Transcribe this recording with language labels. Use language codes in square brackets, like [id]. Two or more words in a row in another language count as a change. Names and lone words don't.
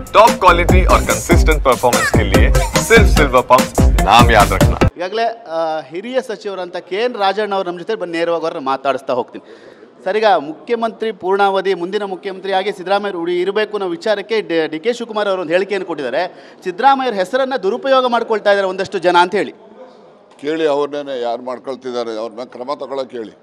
[en] top quality [hi] और [en] consistent performance [hi] के लिए सिर्फ सिल्वर पंप नाम याद रखना। [kn] ಈಗಾಗಲೇ ಹಿರಿಯ ಸಚಿವರಂತ KN ರಾಜಣ್ಣ ಅವರು ನಮ್ಮ ಜೊತೆ ಬಂದು ನೇರವಾಗಿ ಅವ್ರನ್ನ ಮಾತಾಡಿಸ್ತಾ ಹೋಗ್ತೀನಿ. ಸರ್, ಈಗ ಮುಖ್ಯಮಂತ್ರಿ ಪೂರ್ಣಾವಧಿ ಮುಂದಿನ ಮುಖ್ಯಮಂತ್ರಿಯಾಗಿ ಸಿದ್ದರಾಮಯ್ಯ ಇರಬೇಕು ಅನ್ನೋ ವಿಚಾರಕ್ಕೆ DK ಶಿವಕುಮಾರ್ ಅವರು ಒಂದು ಹೇಳಿಕೆಯನ್ನು ಕೊಟ್ಟಿದ್ದಾರೆ. ಸಿದ್ದರಾಮಯ್ಯರ ಹೆಸರನ್ನು ದುರುಪಯೋಗ ಮಾಡ್ಕೊಳ್ತಾ ಇದ್ದಾರೆ ಒಂದಷ್ಟು ಜನ ಅಂತ ಹೇಳಿ. ಕೇಳಿ ಅವ್ರನ್ನೇ ಯಾರು ಮಾಡ್ಕೊಳ್ತಿದ್ದಾರೆ ಅವ್ರನ್ನ ಕ್ರಮ ತಗೊಳ್ಳೋಕೆ ಹೇಳಿ.